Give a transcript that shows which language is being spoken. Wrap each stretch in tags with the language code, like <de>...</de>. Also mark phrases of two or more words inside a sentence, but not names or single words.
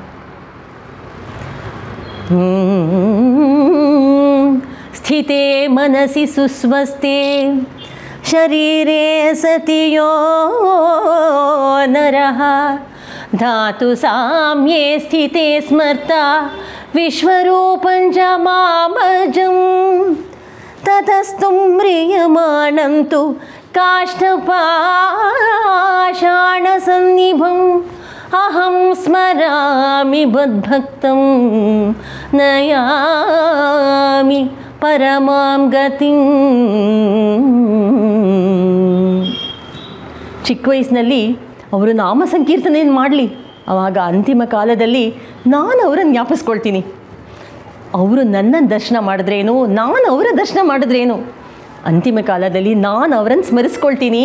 <sa>ಸ್ಥಿತೆ ಮನಸಿ ಸುಸ್ವಸ್ತೆ ಶರೀರೇ ಸತಿಯೋ ನರಃ ಧಾತು ಸಾಮ್ಯೇ ಸ್ಥಿತೆ ಸ್ಮರ್ತ ವಿಶ್ವರೂಪಂ ಚ ಮಾಮಜಂ ತತಸ್ತು ಮ್ರಿಯಮಾಣಂ ತು ಕಾಷ್ಠಪಾಷಾಣ ಸನ್ನಿಭಂ ಅಹಂ ಸ್ಮರಾಮಿ ಮದ್ಭಕ್ತಂ ನಯಾಮಿ ಪರಮಾಂ ಗತಿಂ.</sa> <kn>ಚಿಕ್ಕ ವಯಸ್ಸಿನಲ್ಲಿ ಅವರು ನಾಮ ಸಂಕೀರ್ತನೆಯನ್ನು ಮಾಡಲಿ, ಆವಾಗ ಅಂತಿಮ ಕಾಲದಲ್ಲಿ ನಾನು ಅವರನ್ನು ಜ್ಞಾಪಿಸ್ಕೊಳ್ತೀನಿ. ಅವರು ನನ್ನನ್ನು ದರ್ಶನ ಮಾಡಿದ್ರೇನು, ನಾನು ಅವರ ದರ್ಶನ ಮಾಡಿದ್ರೇನು, ಅಂತಿಮ ಕಾಲದಲ್ಲಿ ನಾನು ಅವರನ್ನು ಸ್ಮರಿಸ್ಕೊಳ್ತೀನಿ.</kn>